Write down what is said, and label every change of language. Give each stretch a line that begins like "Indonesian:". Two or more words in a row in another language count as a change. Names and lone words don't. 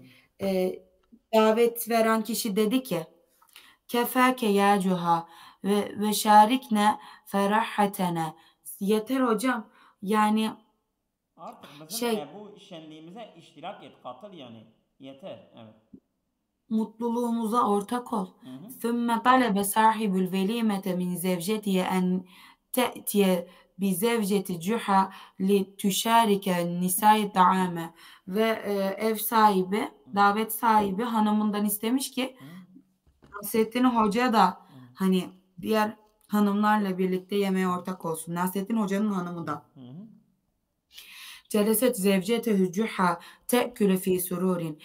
Turkish: Davet veren kişi dedi ki
Arabic: كفاك يا جحا وشاركنا فرحتنا.
Turkish: Yeter hocam. Yani Artık bizim şey bu şenliğimize iştirak et, katıl yani. Yeter. Evet. mutluluğumuza ortak ol. Hı hı.
Arabic: ثُمَّ طَلَبَ صَاحِبُ الْوَلِيمَةِ مِنْ زَوْجَتِهِ أَنْ تَأْتِيَ بِزَوْجَةِ جُحَا لِتُشَارِكَ النِّسَاءِ الطَّعَامَ.
Turkish: Ve ev sahibi, Hı. davet sahibi hanımından istemiş ki Hı. Nasrettin Hoca da Hı. hani diğer hanımlarla birlikte yemeğe ortak olsun. Nasrettin Hoca'nın hanımı da. Hı hı.
Arabic: جلست زوجته جحا تأكل في سرور.